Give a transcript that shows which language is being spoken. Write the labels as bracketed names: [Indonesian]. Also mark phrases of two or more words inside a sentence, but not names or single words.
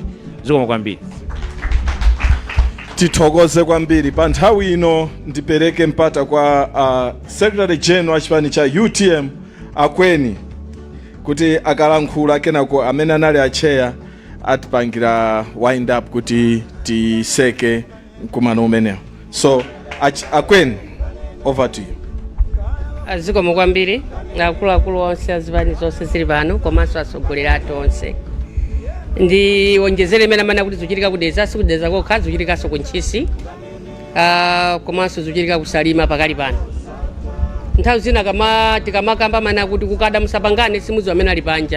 [Nyanja] Zikomo kwambiri. Tithokoze kwambiri pa nthawi ino ndipereke mpata kwa Secretary General wa chipani cha UTM Akweni kuti akalankhula kenako amene anali acheya atipangira [English] wind up [Nyanja] kuti tiseke kumano umenewo. [English] So Akweni, over to you. [Nyanja] Zikomo kwambiri akuluakulu onse azipani zonse zili pano komanso asogolera athu onse. Ndi wonjezere imene amana kuti zochitika kudeza sikudeza kokha zochitikanso kunchisi komanso zochitika kusalima pakali pano. Nthawi zina tikamakamba mana kuti kukada musapangane simuzi amene ali panja.